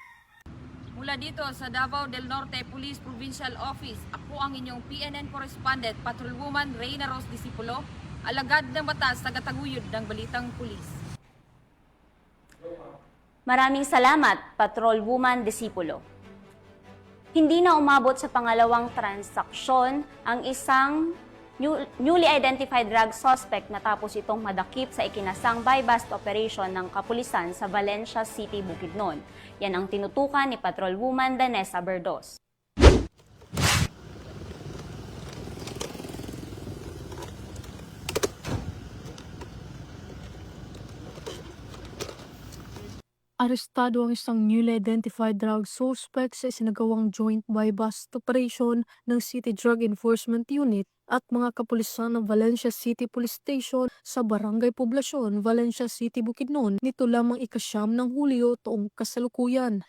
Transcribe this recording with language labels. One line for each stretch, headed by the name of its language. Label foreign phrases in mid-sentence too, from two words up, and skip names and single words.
Filipino: Mula dito sa Davao del Norte Police Provincial Office, ako ang inyong PNN Correspondent, Patrolwoman Reyna Rose Disciple, alagad ng batas, taga-taguyod ng Balitang Pulis. Maraming salamat, Patrolwoman Disciple. Hindi na umabot sa pangalawang transaksyon ang isang
English: newly identified drug suspect
Filipino: matapos itong madakip sa ikinasang
English: buy-bust operation
Filipino: ng kapulisan sa Valencia City, Bukidnon. Yan ang tinutukan ni Patrolwoman Danessa Berdos. Arestado ang isang
English: newly identified drug suspect
Filipino: sa isinagawang
English: joint buy-bust operation
Filipino: ng City Drug Enforcement Unit at mga kapulisan ng Valencia City Police Station sa Barangay Poblasyon, Valencia City, Bukidnon nito lamang ika-9 ng Hulyo taong kasalukuyan.